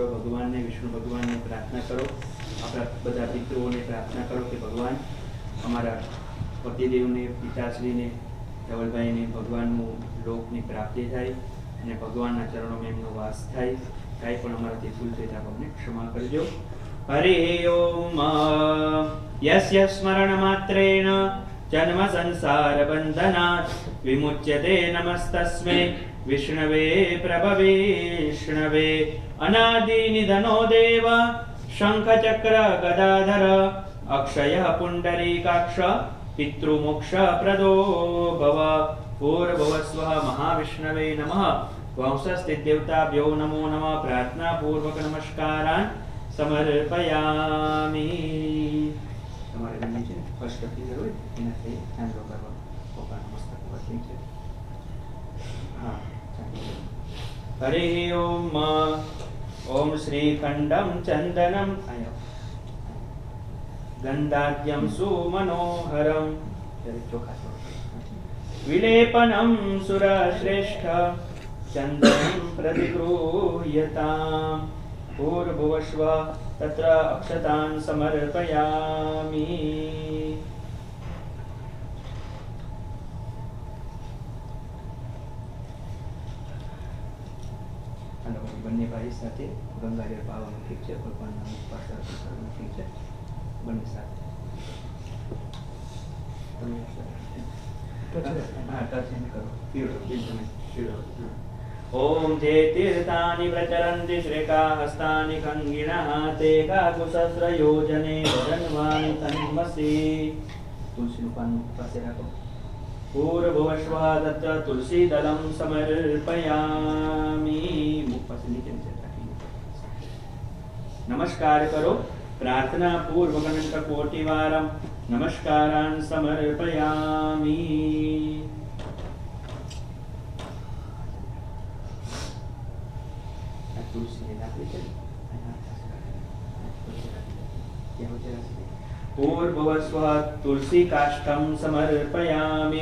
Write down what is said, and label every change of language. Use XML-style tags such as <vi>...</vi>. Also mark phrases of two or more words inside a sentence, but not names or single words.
<gu>ભગવાનને, વિષ્ણુ ભગવાનને પ્રાર્થના કરો. આપણા બધા પિતૃઓને પ્રાર્થના કરો કે ભગવાન અમારા પતિદેવને, પિતાશ્રીને, ધવલભાઈને ભગવાનનું લોકની પ્રાપ્તિ થાય અને ભગવાનના ચરણોમાં એમનો વાસ થાય. કાંઈ પણ અમારાથી ભૂલ થઈ તો અમને ક્ષમા કરજો.</gu> <sa>હરિ ઓમ. યસ્ય સ્મરણ માત્રેણ જન્મ સંસાર બંધનાત વિમુચ્યતે નમસ્તસ્મૈ विष्णवे प्रभवे विष्णवे अनादिनिधनो देव शंखचक्र गदाधर अक्षय पुंडरीकाक्ष पितृमोक्ष प्रदो भव भूर्भुवस्वः महाविष्णवे नमः वंशस्थिदेवताभ्यो नमो नमः प्रार्थना पूर्वक नमस्कारान् समर्पयामि।</sa> <gu>તમારે ગમે છે ફર્સ્ટ ક્લિયર હોય એનાથી હેન્ડ કરવા પોતાના મસ્તક પર ઠીક છે।</gu> <sa>હા हरि ओम ओम श्रीखंडम चंदनम गंधाद्यम सुमनोहरम विलेपनम सुरश्रेष्ठ चंदनम प्रतिगृह्यताम् भूर्भुवस्व तत्र अक्षतान् समर्पयामि।</sa> <gu>બંને ભાઈ સાથે ગંગાજળ પાવાનું ઠીક છે, ભગવાનના ઉપવાસ કરવાનું ઠીક છે, બંને સાથે</gu> <sa>ओम जे तीर्थानि प्रचरन्ति श्रेका हस्तानि खंगिणः ते काकुसहस्र योजने वदन्वानि तन्मसि।</sa> <hi>तुलसी पान पासे रखो।</hi> <sa>पूर्ववश्वः तत्र तुलसी दलं समर्पयामि।</sa> <hi>मुख पासे नीचे नीचे रखिए। नमस्कार करो</hi> <sa>प्रार्थना पूर्वक अनंत कोटिवारं नमस्कारान् समर्पयामि। पूर्ववस्व तुलसी काष्ठं समर्पयामि।</sa>